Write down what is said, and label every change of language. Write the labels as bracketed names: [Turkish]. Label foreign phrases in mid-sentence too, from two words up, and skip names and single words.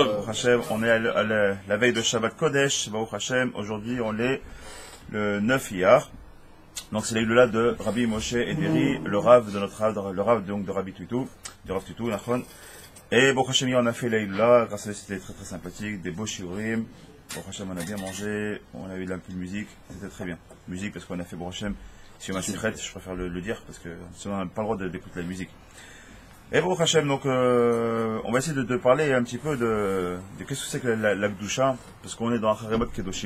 [Hebrew] ברוך השם, [French] on est à la veille de [Hebrew] שבת קודש. ברוך השם, [French] aujourd'hui on est le 9 Iyar. Donc c'est l'Aïloula de Rabbi Moshe Ederi, le Rav de notre Rav, le Rav donc de Rabbi Tutu, du Rav Tutu, Nachon. [Hebrew] Et ברוך השם, [French] on a fait l'Aïloula, grâce à lui c'était très très sympathique, des beaux shiurim. [Hebrew] ברוך השם, [French] on a bien mangé, on a eu un peu de musique, c'était très bien. Musique parce qu'on a fait [Hebrew] ברוך השם, [French] si on a secret, je préfère le dire parce que sinon on n'a pas le droit d'écouter la musique. Et [Hebrew] ברוך השם, [French] donc on va essayer de parler un petit peu de qu'est-ce que c'est que la Gdusha, parce qu'on est dans [Hebrew] אחרי מות קדושים.